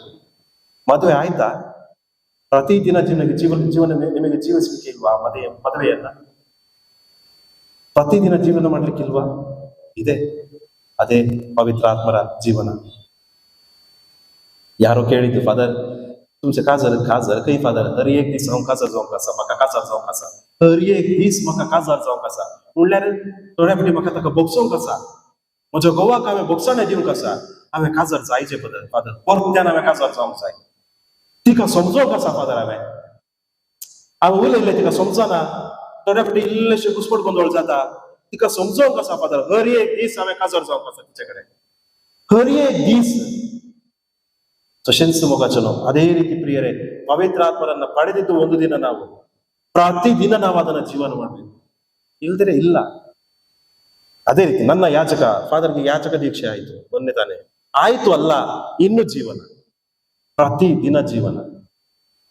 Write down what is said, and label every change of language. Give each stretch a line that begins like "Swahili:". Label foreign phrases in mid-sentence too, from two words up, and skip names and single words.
Kannada: ಮದುವೆ ಆಯ್ತಾ? ಪ್ರತಿದಿನ ಜೀವನ ನಿಮಗೆ ಜೀವಿಸ್ಲಿಕ್ಕೆ ಇಲ್ವಾ? ಮದುವೆಯನ್ನ ಪ್ರತಿದಿನ ಜೀವನ ಮಾಡ್ಲಿಕ್ಕಿಲ್ವಾ? ಇದೆ, ಅದೇ ಪವಿತ್ರಾತ್ಮರ ಜೀವನ. ಯಾರೋ ಕೇಳಿದ್ದು,
Konkani: फादर तुमचे काजर काही फादर हर एक दीस हांव काजार जावंक आसा, म्हाका काजार जावंक आसा, हर एक दीस म्हाका काजार जावंक आसा. म्हणल्यार थोड्या फावटी म्हाका ताका बोगसोवंक आसा, म्हज्या घोवाक हांवें बोगसणे दिवंक आसा, हांवें काजार जायचे फादर, परत्यान हांवें काजार जावंक जाय. तिका समजोवंक आसा फादर, हांवें उलयलें तिका समजना. थोड्या फावटी इल्लेशें घुसपट गोंदळ जाता, तिका समजोवंक आसा फादर, हर एक दीस हांवें काजार जावंक आसा तिचे कडेन, हर एक दीस.
Kannada: ಸಶೆನ್ಸ್ ಮೊಗಚನೋ ಅದೇ ರೀತಿ ಪ್ರಿಯರೇ, ಪವಿತ್ರಾತ್ಮರನ್ನ ಪಡೆದಿದ್ದು ಒಂದು ದಿನ, ನಾವು ಪ್ರತಿದಿನ ನಾವು ಅದನ್ನ ಜೀವನ ಮಾಡ್ಬೇಕು, ಇಲ್ದರೆ ಇಲ್ಲ. ಅದೇ ರೀತಿ ನನ್ನ ಫಾದರ್ಗೆ ಯಾಚಕ ದೀಕ್ಷೆ ಆಯ್ತು ಮೊನ್ನೆ ತಾನೆ, ಆಯ್ತು ಅಲ್ಲ, ಇನ್ನು ಜೀವನ, ಪ್ರತಿದಿನ ಜೀವನ.